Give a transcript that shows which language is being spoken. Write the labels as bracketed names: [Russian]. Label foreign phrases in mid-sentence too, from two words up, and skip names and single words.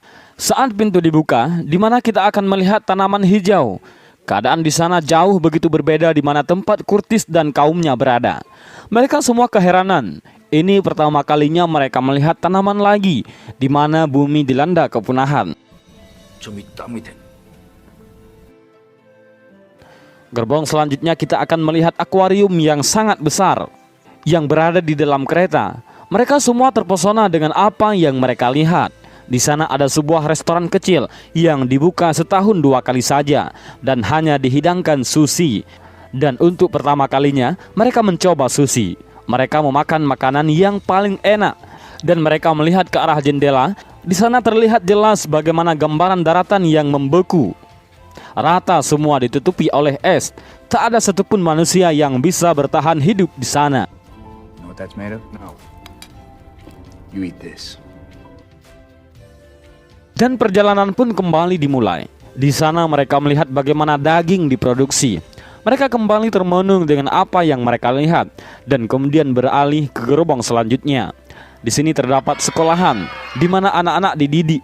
[Indonesian] Saat pintu dibuka, di mana kita akan melihat tanaman hijau. Keadaan di sana jauh begitu berbeda di mana tempat Curtis dan kaumnya berada. Mereka semua keheranan. Ini pertama kalinya mereka melihat tanaman lagi, di mana bumi dilanda kepunahan. [Korean] 좀 이따 밑에. [Indonesian] Gerbong selanjutnya kita akan melihat akuarium yang sangat besar yang berada di dalam kereta. Mereka semua terpesona dengan apa yang mereka lihat. Di sana ada sebuah restoran kecil yang dibuka setahun 2 kali saja dan hanya dihidangkan sushi. Dan untuk pertama kalinya mereka mencoba sushi. Mereka memakan makanan yang paling enak dan mereka melihat ke arah jendela. Di sana terlihat jelas bagaimana gambaran daratan yang membeku. Rata semua ditutupi oleh es. Tak ada satupun manusia yang bisa bertahan hidup di sana. [English] Know what that's made of? No. You eat this. [Indonesian] Dan perjalanan pun kembali dimulai. Di sana mereka melihat bagaimana daging diproduksi. Mereka kembali termenung dengan apa yang mereka lihat dan kemudian beralih ke gerbong selanjutnya. Di sini terdapat sekolahan di mana anak-anak dididik.